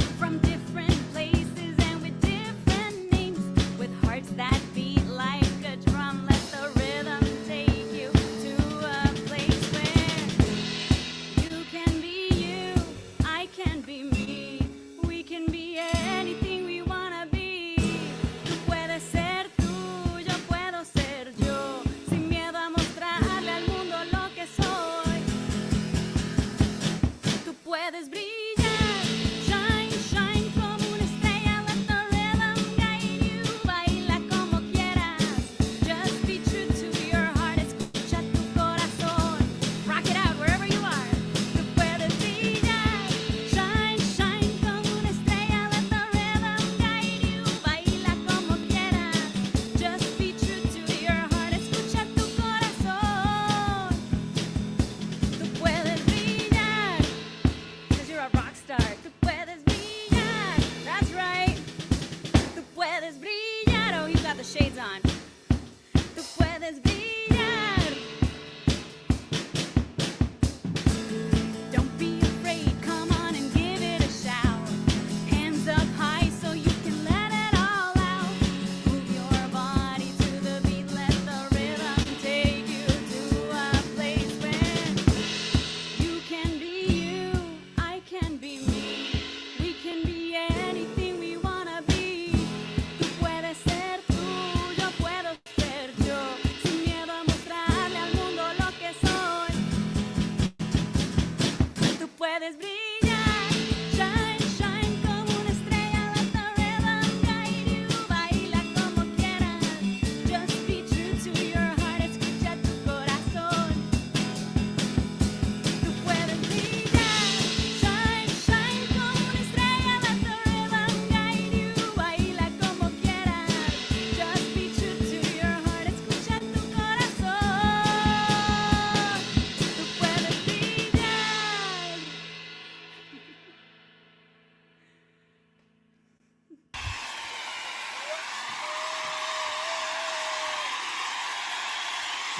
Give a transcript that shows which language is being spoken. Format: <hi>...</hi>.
<en>From different places and with different names. With hearts that beat like a drum. Let the rhythm take you to a place where you can be you, I can be me. We can be anything we wanna be.</en> <es>Tú puedes ser tú, yo puedo ser yo. Sin miedo a mostrarle al mundo lo que soy. Tú puedes brillar,</es> <en>shine, shine</en> <es>como una estrella.</es> <en>Let the rhythm guide you.</en> <es>Baila como quieras.</es> <en>Just be true to your heart.</en> <es>Escucha tu corazón.</es> <en>Rock it out wherever you are.</en> <es>Tú puedes brillar,</es> <en>shine, shine</en> <es>como una estrella.</es> <en>Let the rhythm guide you.</en> <es>Baila como quieras.</es> <en>Just be true to your heart.</en> <es>Escucha tu corazón. Tú puedes brillar.</es> <en>'Cause you're a rock star.</en> <es>Tú puedes brillar.</es> <en>That's right.</en> <es>Tú puedes brillar.</es> <en>Oh, you got the shades on. Tú puedes brillar. Don't be afraid. Come on and give it a shout. Hands up high so you can let it all out. Move your body to the beat. Let the rhythm take you to a place where you can be you, I can be me. We can be anything we wanna be.</en> <es>Tú puedes ser tú, yo puedo ser yo. Sin miedo a mostrarle al mundo lo que soy. Tú puedes brillar,</es> <en>shine, shine</en> <es>como una estrella.</es> <en>Let the rhythm guide you.</en> <es>Baila como quieras.</es> <en>Just be true to your heart.</en> <es>Escucha tu corazón. Tú puedes brillar,</es> <en>shine, shine</en> <es>como una estrella.</es> <en>Let the rhythm guide you.</en> <es>Baila como quieras.</es> <en>Just be true to your heart.</en> <es>Escucha tu corazón. Tú puedes brillar.</es>